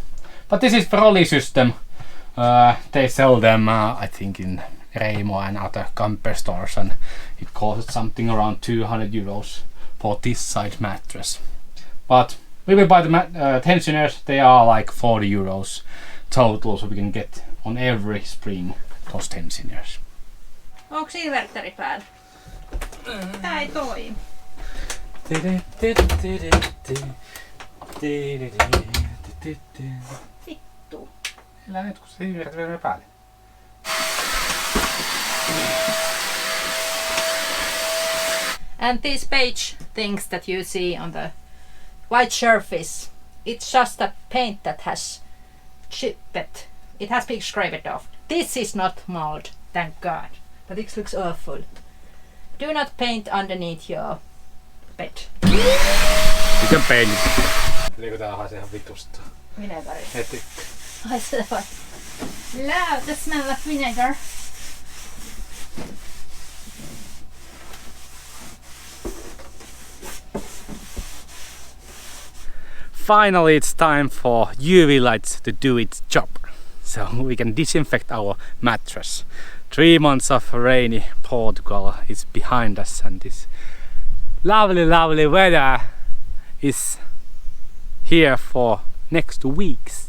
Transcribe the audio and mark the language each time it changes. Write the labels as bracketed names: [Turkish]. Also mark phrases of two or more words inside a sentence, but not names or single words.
[English] But this is Trolley system. They sell them I think in Reimo and other camper stores, and it costs something around 200 euros for this size mattress. But we will buy the tensioners. They are like 40 euros total, so we can get on every spring those tensioners. [Finnish] Onko inverteri päällä? Tää ei toimi. Vittu. Elää nyt kun se inverteri on päälle. [English] And these beige things that you see on the white surface, it's just a paint that has chipped. It has been scraped off. This is not mold, thank God. But it looks awful. Do not paint underneath your bed. You can paint it. [Finnish] Eikö tää haisee ihan vitusta? Vinegari. Heti. Haisee vai? [English] Love the smell of vinegar. Finally, it's time for UV lights to do its job. So we can disinfect our mattress. 3 months of rainy Portugal is behind us, and this lovely weather is here for next weeks.